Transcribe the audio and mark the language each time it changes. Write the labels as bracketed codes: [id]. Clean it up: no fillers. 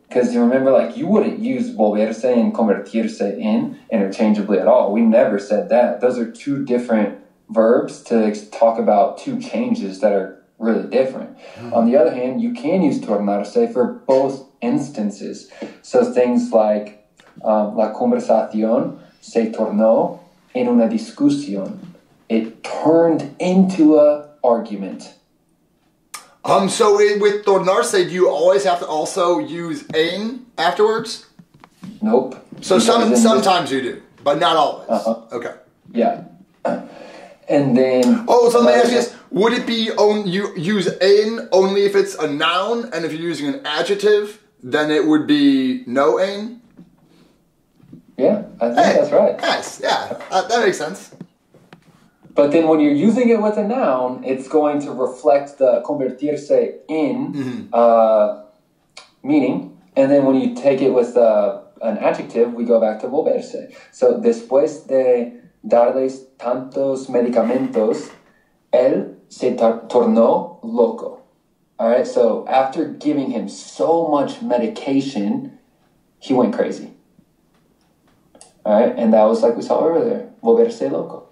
[en] Because you remember, like, you wouldn't use volverse and convertirse in interchangeably at all. We never said that. Those are two different verbs to talk about two changes that are really different. Mm-hmm. On the other hand, you can use tornarse for both instances. So things like [es] la conversación se tornó en una discusión. [en] It turned into a argument. So with tornarse, do you always have to also use en afterwards? Nope. So sometimes you do, but not always. Uh-huh. Okay. Yeah. And then... Oh, so let me ask you this. Would it be you use en only if it's a noun, and if you're using an adjective, then it would be no en? Yeah, I think that's right. Nice, yeah. That makes sense. But then when you're using it with a noun, it's going to reflect the convertirse in meaning. And then when you take it with an adjective, we go back to volverse. [es] So, después de darles tantos medicamentos, él se tornó loco. [en] All right, so after giving him so much medication, he went crazy. All right, and that was like we saw earlier, volverse loco.